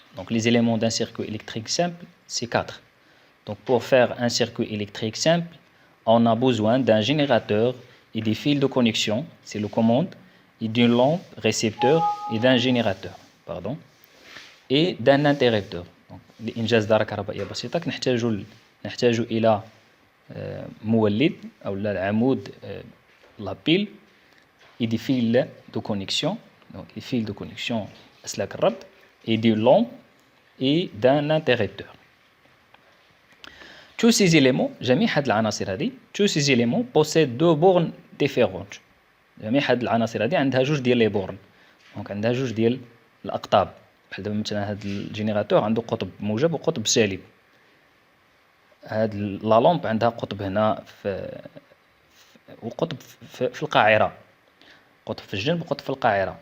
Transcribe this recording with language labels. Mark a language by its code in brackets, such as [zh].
[fr] Les éléments d'un circuit électrique simple, c'est 4. Pour faire un circuit électrique simple, on a besoin d'un générateur et des fils de connexion, c'est le commande, et d'une lampe récepteur et d'un générateur, et d'un interrupteur. [ar] لإنجاز دارة كهربائية بسيطة نحتاج إلى مولد أو العمود [fr] la pile et des fils de connexion. Les fils de connexion [ar] أسلاك الربط, [fr] et d'une lampe et d'un interrupteur. Tous ces éléments, [ar] جميع هاد العناصر هذه, [fr] tous ces éléments possèdent 2 bornes différentes. [ar] جميع هاد العناصر هذه عندها جوج ديال لي بورن. عندها جوج ديال الأقطاب. بحال دابا مثلا هاد الجينيراتور عنده قطب موجب وقطب سالب. هاد لا لامب عندها قطب هنا وقطب في القاعرة، قطب في الجنب وقطب في القاعرة.